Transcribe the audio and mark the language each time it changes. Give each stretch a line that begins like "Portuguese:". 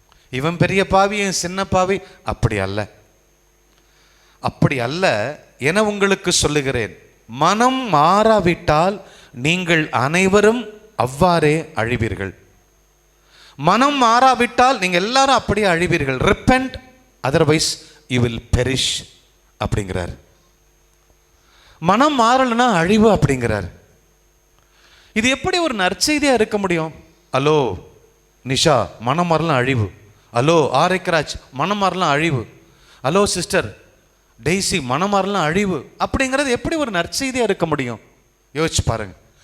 Tamil: இவன் பெரிய பாவி, சின்ன பாவி? அப்படி அல்ல, அப்படி அல்ல என உங்களுக்கு சொல்லுகிறேன். மனம் மாறாவிட்டால் நீங்கள் அனைவரும் அவ்வாறே அழிவீர்கள். மனம் மாறாவிட்டால் நீங்க எல்லாரும் அப்படியே அழிவீர்கள்.
English: repent, otherwise you will perish
Tamil: அப்படிங்கிறார். மனம் மாறலன்னா அழிவு அப்படிங்கிறார். இது எப்படி ஒரு நற்செய்தியா இருக்க முடியும்? ஹலோ நிஷா, மனம் மாறலாம் அழிவு. ஹலோ ஆரைக்கராஜ், மனம் மாறலாம் அழிவு. ஹலோ சிஸ்டர் டெய்ஸி, மனம் மாறலாம் அழிவு அப்படிங்கிறது எப்படி ஒரு நற்செய்தியா இருக்க முடியும்? யோசிச்சு பாருங்க.